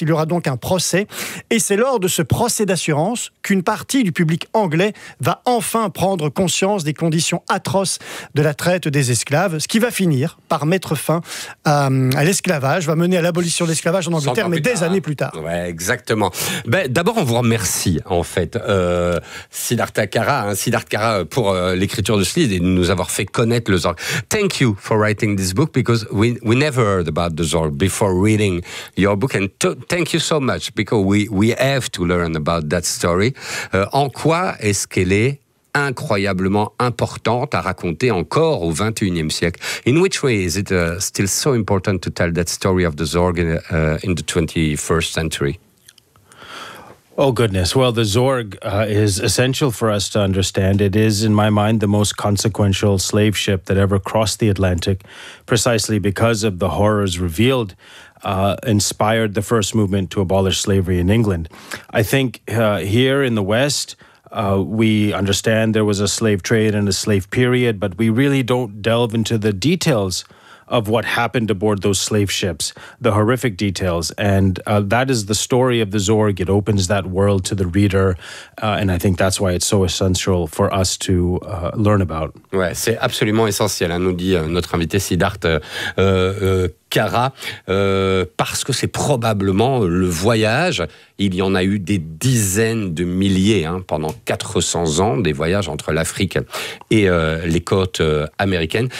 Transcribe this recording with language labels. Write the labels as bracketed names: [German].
[French] Il y aura donc un procès. Et c'est lors de ce procès d'assurance qu'une partie du public anglais va enfin prendre conscience des conditions atroces de la traite des esclaves, ce qui va finir par mettre fin à l'esclavage, va mener à l'abolition de l'esclavage en Angleterre, mais des années plus tard. Ouais, exactement. Ben, d'abord, on vous remercie, en fait, Siddhartha Kara, pour l'écriture de ce livre et de nous avoir fait connaître le Zorg. [English] Thank you for writing this book, because we never heard about the Zorg before reading your book, and thank you so much, because we have to learn about that story. [French] En quoi est-ce qu'elle est incroyablement importante à raconter encore au 21e siècle. [English] In which way is it still so important to tell that story of the Zorg in the 21st century? Oh goodness, well the Zorg is essential for us to understand. It is in my mind the most consequential slave ship that ever crossed the Atlantic, precisely because of the horrors revealed inspired the first movement to abolish slavery in England. I think here in the West we understand there was a slave trade and a slave period, but we really don't delve into the details of what happened aboard those slave ships, the horrific details. And that is the story of the Zorg. It opens that world to the reader. And I think that's why it's so essential for us to learn about. [French] Ouais, c'est absolument essentiel, hein, nous dit notre invité Siddhartha Kara, parce que c'est probablement le voyage. Il y en a eu des dizaines de milliers hein, pendant 400 ans, des voyages entre l'Afrique et les côtes américaines.